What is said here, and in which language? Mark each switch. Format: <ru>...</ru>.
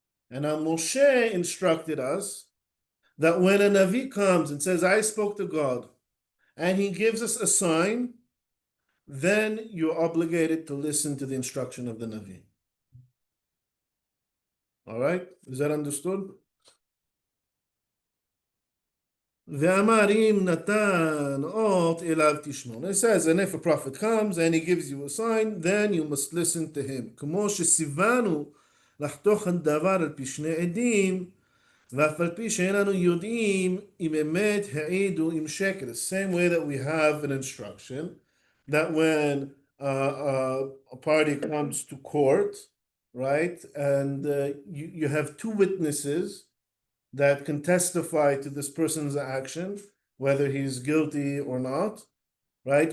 <en>And now Moshe instructed us that when a Navi comes and says, I spoke to God, and he gives us a sign, then you're obligated to listen to the instruction of the Navi. All right? Is that understood?</en> <he>Ve'amarim natan ot elav tishmon.</he> <en>It says, and if a prophet comes and he gives you a sign, then you must listen to him.</en> <he>כמו שסיוונו לחתוך דבר על פי שני עדים, ואף על פי שאין לנו יודעים אם אמת העידו אם שקר.</he> <en>The same way that we have an instruction that when a party comes to court, right, and you have two witnesses that can testify to this person's action, whether he's guilty or not, right?</en>